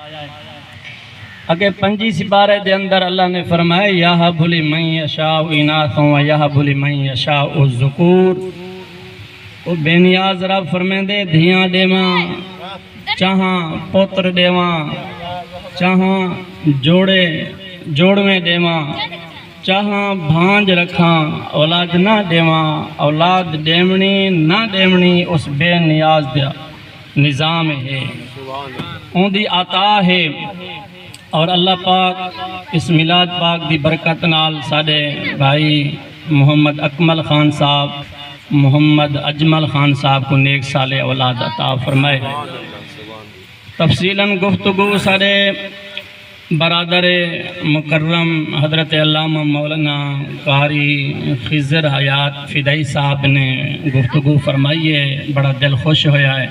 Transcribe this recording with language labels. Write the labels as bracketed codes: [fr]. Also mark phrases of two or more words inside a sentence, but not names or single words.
[pa] اگے 5 سپارے دے اندر اللہ نے فرمایا [ar] یَهَبُ لِمَن یَشَاءُ اِنَاثًا وَیَهَبُ لِمَن یَشَاءُ الذُّکُورَ۔ [pa] وہ بے نیاز رب فرمیندے دھیاں دیواں چاہاں پوتر دیواں چاہاں جوڑویں دیواں چاہاں بھانج رکھاں اولاد نہ دیواں اولاد دیونی نہ دیونی اس بے نیاز دیا نظام ہے ان دی عطا ہے۔ اور اللہ پاک اس میلاد پاک دی برکت نال ساڑے بھائی محمد اکمل خان صاحب محمد اجمل خان صاحب کو نیک سالے اولاد عطا فرمائے۔ تفصیلاً گفتگو ساڑے برادر مکرم حضرت علامہ مولانا قاری خضر حیات فدائی صاحب نے گفتگو فرمائی ہے، بڑا دل خوش ہویا ہے۔